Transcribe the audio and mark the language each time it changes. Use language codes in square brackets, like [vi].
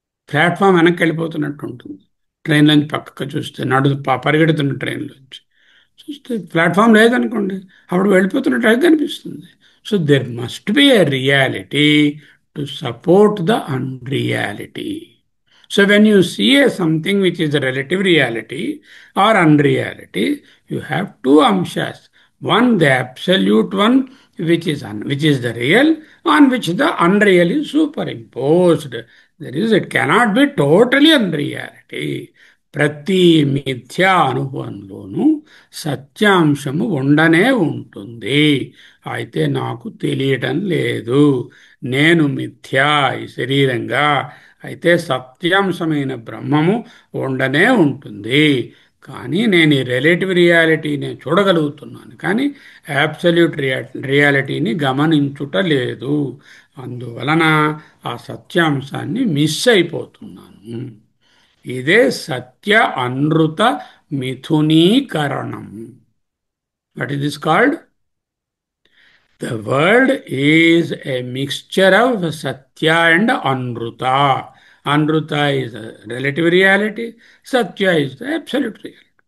[te] Platform వెనక్కి వెళ్ళిపోతున్నట్టు ఉంటుంది. ట్రైన్లోంచి పక్కకు చూస్తే పరిగెడుతున్న ట్రైన్లోంచి చూస్తే ప్లాట్ఫామ్ లేదనుకోండి, అప్పుడు వెళ్ళిపోతున్నట్టు అయితే అనిపిస్తుంది. [en] So there must be a reality to support the unreality. So when you see something which is a relative reality or unreality, you have two amshas. One, the absolute one, which is the real, on which the unreal is superimposed. It cannot be totally unreality. [te] ప్రతి మిథ్యా అనుభవంలోనూ సత్యాంశము ఉండనే ఉంటుంది. అయితే నాకు తెలియటం లేదు, నేను మిథ్యా ఈ శరీరంగా, అయితే సత్యాంశమైన బ్రహ్మము ఉండనే ఉంటుంది. కానీ నేను ఈ రిలేటివ్ రియాలిటీని చూడగలుగుతున్నాను, కానీ యాబ్సల్యూట్ రియాలిటీని గమనించుట లేదు. అందువలన ఆ సత్యాంశాన్ని మిస్ అయిపోతున్నాను. ఇదే సత్య అనృత మిథునీకరణం. [en] What is this called? The world is a mixture of Satya and Anruta. Anruta is a relative reality, Satya is the absolute reality.